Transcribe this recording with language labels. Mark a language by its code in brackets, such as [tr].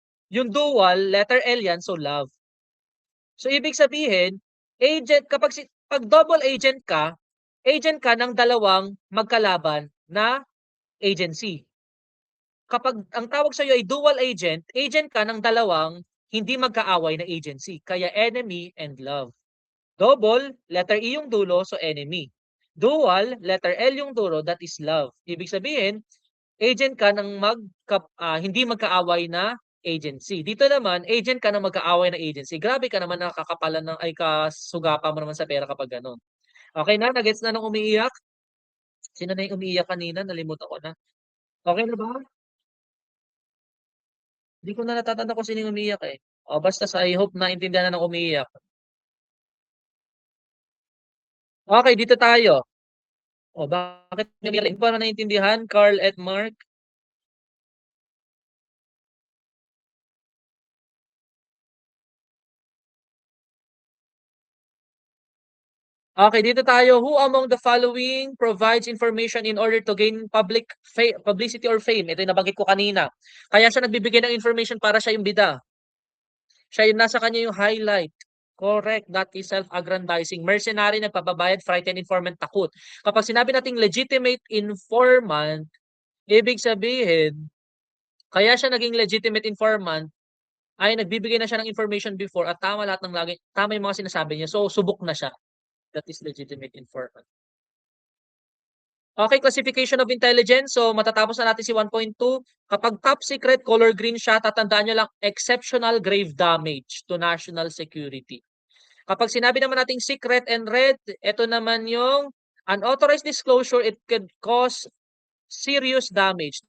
[tl] Yung dual, letter L yan, so love. So ibig sabihin, agent kapag 'pag double agent ka ng dalawang magkalaban na agency. Kapag ang tawag sa'yo ay dual agent ka ng dalawang hindi magkaaway na agency. Kaya enemy and love. Double, letter E yung dulo, so enemy. Dual, letter L yung dulo, that is love. Ibig sabihin, agent ka ng hindi magkaaway na agency. Dito naman, agent ka ng magkaaway na agency. Grabe ka naman, nakakapalan ng, ay kasugapa mo naman sa pera kapag ganun. Okay na? Nagets na nung umiiyak? Sino na yung umiiyak kanina? Nalimutan ko na. Okay na ba? Hindi ko na natatandaan kung sino yung umiiyak, eh. Oh, basta I hope naintindihan na ng umiiyak. Okay, dito tayo. Oh, bakit umiiyak? Hindi ko pa naintindihan, Carl at Mark? Okay, dito tayo. [en] Who among the following provides information in order to gain publicity or fame? [tl] Ito yung nabanggit ko kanina. Kaya siya nagbibigay ng information para siya yung bida. Siya yung nasa kanya yung highlight. Correct. [en] That is self-aggrandizing. [tl] Mercenary, nagpapabayad, frightened informant, takot. Kapag sinabi nating legitimate informant, ibig sabihin, kaya siya naging legitimate informant, ay nagbibigay na siya ng information before at tama lahat ng tama yung mga sinasabi niya. So, subok na siya. That is legitimate informant. Okay, classification of intelligence. So, matatapos na natin si 1.2. [en] Kapag top secret, color green siya, tatandaan nyo lang, exceptional grave damage to national security. Kapag sinabi naman nating secret and red, ito naman yung unauthorized disclosure, it could cause serious damage.